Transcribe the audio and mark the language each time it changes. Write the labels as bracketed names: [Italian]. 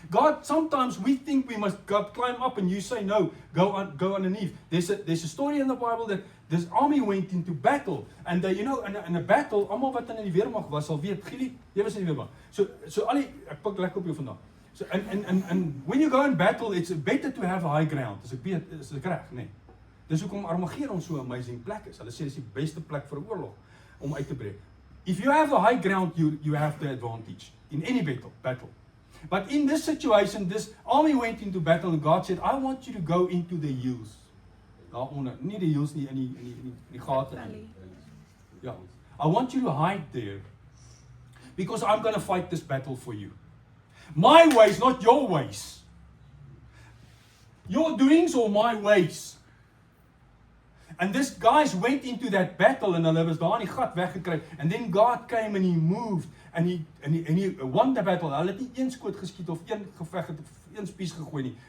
[English] God, sometimes we think we must climb up, and you say no, go underneath. There's a story in the Bible that this army went into battle, and in a battle, [Afrikaans] almal wat in die weermag [English] was sal weet, Gielie, jy was in die weermag. So [Afrikaans] al die, ek pak lekker op jou vandag. [English] So and when you go in battle, it's better to have a high ground. [Afrikaans] Is ek reg, nee. Dis hoekom Armageddon so 'n amazing plek is. Hulle sê dis die beste plek vir 'n oorlog om uit te breek. [English] If you have a high ground, you have the advantage in any battle. But in this situation, this army went into battle, and God said, I want you to go into the hills. [Afrikaans] Daaronder, nie die hills nie, in die gate nie. Ja. [English] I want you to hide there, because I'm going to fight this battle for you. My ways, not your ways. Your doings or my ways. And this guys went into that battle, and [Afrikaans] hulle was daar in die gat weggekry. [English] And then God came and he moved, and he won the battle. [Afrikaans] Hulle het nie een skoot geskiet of een geveg het of een spies gegooi nie.